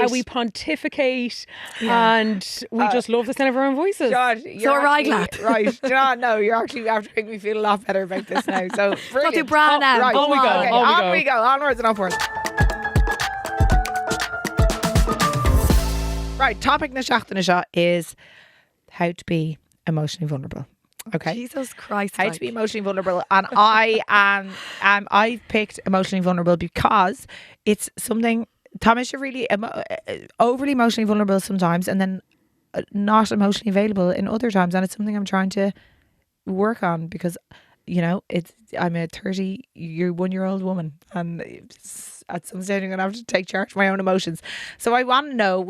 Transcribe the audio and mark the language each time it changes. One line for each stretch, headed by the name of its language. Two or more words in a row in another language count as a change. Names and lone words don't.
English: and we pontificate and we just love the sound of our own voices. God, So are I glad. Right. John, no, you're actually after making me feel a lot better about this now. So brilliant. too bra now. Right. On we go, Okay, on we go. Onwards and upwards. Right, topic
Irish: na seachtaine seo
English: is how to be emotionally vulnerable. Okay. Jesus Christ. How to be emotionally vulnerable, and I've picked emotionally vulnerable because it's something Thomas, you're really overly emotionally vulnerable sometimes, and then not emotionally available in other times, and it's something I'm trying to work on because, you know, I'm a 31-year-old woman, and at some stage I'm gonna have to take charge of my own emotions.